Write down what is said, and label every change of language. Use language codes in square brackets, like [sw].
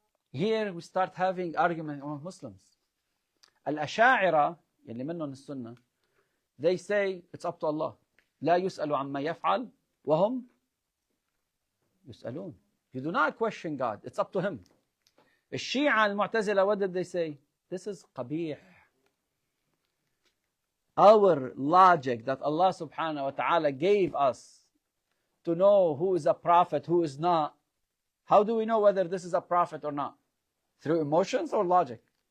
[en] Here we start having argument among Muslims. Al-Asha'ira, [ar] اللي منهم السنة, [en] they say it's up to Allah. [ar] لا يسأل عما يفعل وهم يسألون. [en] You do not question God. It's up to Him. [ar] الشيعة المعتزلة, [en] what did they say? This is قبيح. Our logic that Allah subhanahu wa ta'ala gave us to know who is a prophet, who is not. How do we know whether this is a prophet or not? Through emotions or logic?